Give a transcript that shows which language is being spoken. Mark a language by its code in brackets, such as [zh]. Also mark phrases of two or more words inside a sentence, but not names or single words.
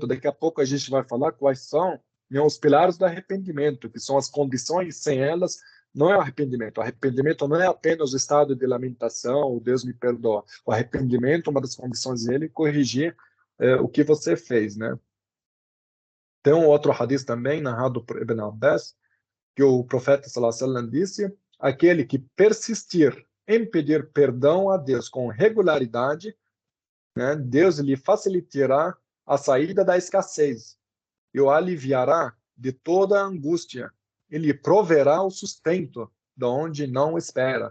[pt] Daqui a pouco a gente vai falar quais são, né, os pilares do arrependimento, que são as condições, sem elas não é o arrependimento. O arrependimento não é apenas o estado de lamentação, o Deus me perdoa. O arrependimento, uma das condições dele, é corrigir o que você fez, né? Tem um outro hadith também, narrado por Ibn Abbas, que o profeta [ar] صلى الله عليه وسلم [pt] disse: aquele que persistir em pedir perdão a Deus com regularidade, né, Deus lhe facilitará a saída da escassez e o aliviará de toda a angústia. Ele proverá o sustento de onde não espera.